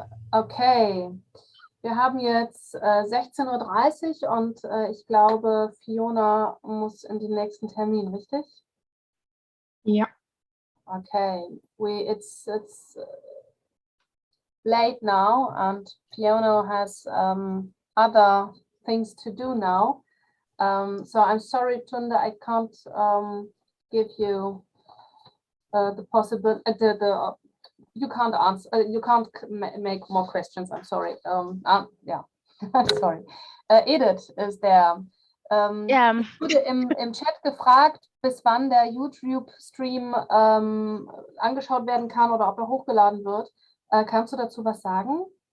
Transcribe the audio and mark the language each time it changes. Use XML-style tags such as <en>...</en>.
<de>Okay, wir haben jetzt 16:30 Uhr und ich glaube, Fiona muss in den nächsten Termin, richtig? Ja.</de> <en>Okay, it's late now and Fiona has other things to do now. So I'm sorry, Tunde, I can't give you the possible you can't answer. You can't make more questions. I'm sorry. Yeah, sorry. Edith is there.</en> <de>Wurde im Chat gefragt, bis wann der YouTube-Stream angeschaut werden kann oder ob er hochgeladen wird. Kannst du dazu was sagen?</de>